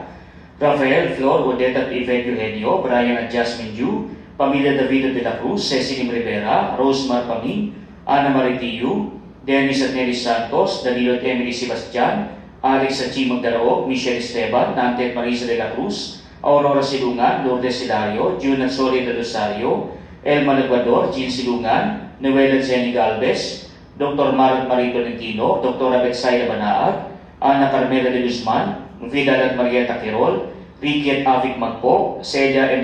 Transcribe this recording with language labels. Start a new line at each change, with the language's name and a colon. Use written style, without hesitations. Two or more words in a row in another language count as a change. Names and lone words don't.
Filipino: Rafael, Flor, Odette at Yvette Eugenio, Brian at Jasmine Yu, Pamilya David de la Cruz, Cecilim Rivera, Rosemar Pamin, Ana Maritiu, Dennis at Nelly Santos, Danilo at Emily Sebastian, Alex at Chi Magdaraog, Michelle Esteban, Nante at Marisa de la Cruz, Aurora Silungan, Lourdes Hilario, June at Soria de Rosario, Elma Ecuador, Jean Silungan, Noel Jenny Galvez, Dr. Marot Marito Nentino, Dr. Betsaida Banaag, Ana Carmela de Guzman, Vidal at Marieta Quirol, Ricky at Avic Magpo, Celia M.